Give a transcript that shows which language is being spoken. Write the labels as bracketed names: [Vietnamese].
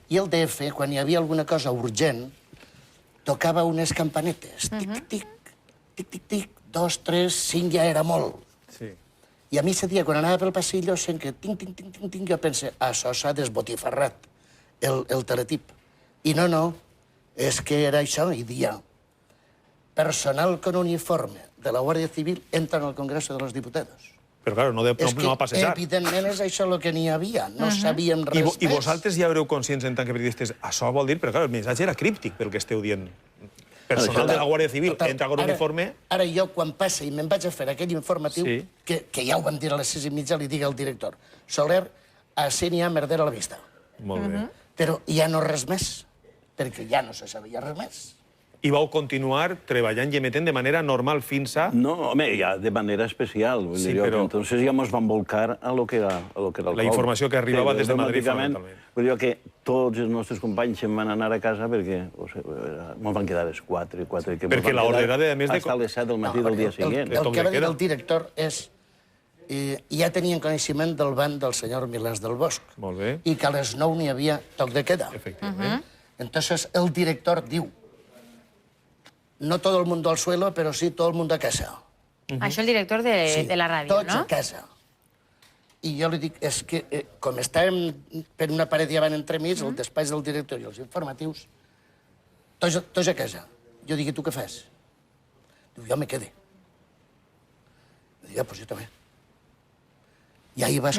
[Catalan] I el DF, quan hi havia alguna cosa urgent, tocava unes campanetes. Tic-tic, tic-tic-tic, 2, 3, 5, ja era molt. Sí. I a mi ese dia, quan anava pel passillo, sent que tinc, jo pense, això s'ha desbotifarrat, el teletip. I no, és que era això, i dia. [Spanish] Personal con uniforme de la Guàrdia Civil entra al Congreso de los Diputados. [Catalan] Però, clar, no va passejar. Evidentment és això el que n'hi havia, no sabíem res més. I vosaltres ja haureu conscients en tant que periodistes, això vol dir, però clar, el missatge era críptic pel que esteu dient. [Spanish] Personal de la Guàrdia Civil entra con uniforme... [Catalan] Ara jo, quan passa i me'n vaig a fer aquell informatiu, que ja ho vam dir a les 6:30, li dic al director, Soler, així n'hi ha merder a la vista. Molt bé. Però ja no res més, perquè ja no se sabia res més. I vau continuar treballant i emetent de manera normal fins a... No, home, ja de manera especial. Sí, però... Entonces ja ens vam volcar a lo que era el col. La informació que arribava des de Madrid, fonamentalment. Vull dir que tots els nostres companys se'n van anar a casa perquè ens van quedar a les 4. Perquè l'ordre era de més de... Hasta les 7 del matí del dia següent. El que va dir el director és... Ja tenien coneixement del ban del senyor Milans del Bosch. Molt bé. I que a les 9 n'hi havia toc de queda. Efectivament. Entonces el director diu, [Spanish] no todo el mundo al suelo, pero sí todo el mundo a casa. [Catalan] Això el director de la ràdio, Tots no? a casa. I jo li dic, és que com estàvem per una paret davant entremig, el despatx del director i els informatius, tots a casa. Jo dic, i tu què fas? Diu, jo me quede. Dic, pues jo també. I ahí vas